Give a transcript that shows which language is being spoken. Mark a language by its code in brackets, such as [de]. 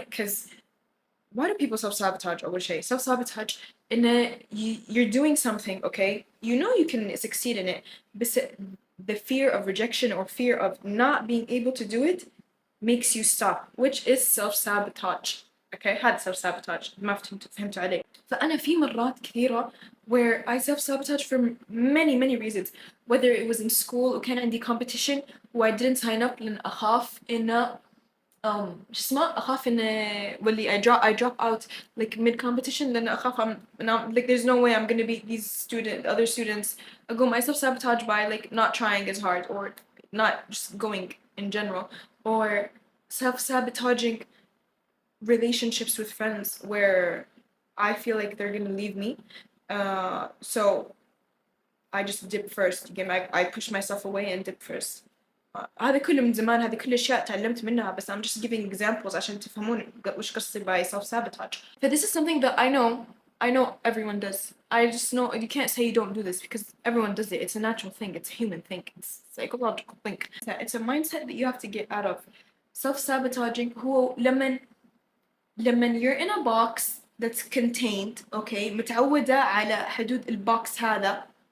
[en] Because why do people self-sabotage [ar] أول شيء؟ [en] Self-sabotage [ar] إن [en] you're doing something, okay? You know you can succeed in it, but the fear of rejection or fear of not being able to do it makes you stop, which is self-sabotage. Okay, [ar] هذا self-sabotage ما فهمت عليك. فأنا في مرات كثيرة [en] where I self-sabotage for many reasons, whether it was in school [ar] وكان عندي [en] competition و I didn't sign up [ar] لأن أخاف إنه شو اسمه أخاف إنه واللي [en] I drop out like mid competition [ar] لأن أخاف [en] like there's no way I'm gonna beat these other students. [ar] أقوم [en] I self-sabotage by like not trying as hard or not just going in general or self-sabotaging relationships with friends where I feel like they're gonna leave me. So I just dip first. Again, I push myself away and dip first. [ar] هذا كله من زمان هذه كل أشياء تعلمت منها بس [en] I'm just giving examples [ar] عشان تفهمون وش قصدي [en] by self-sabotage. So this is something that I know everyone does. I just know you can't say you don't do this because everyone does it. It's a natural thing. It's a human thing. It's a psychological thing. It's a mindset that you have to get out of. Self-sabotaging [ar] هو لمن [en] you're in a box that's contained, okay, [ar] متعودة على حدود البوكس هذا.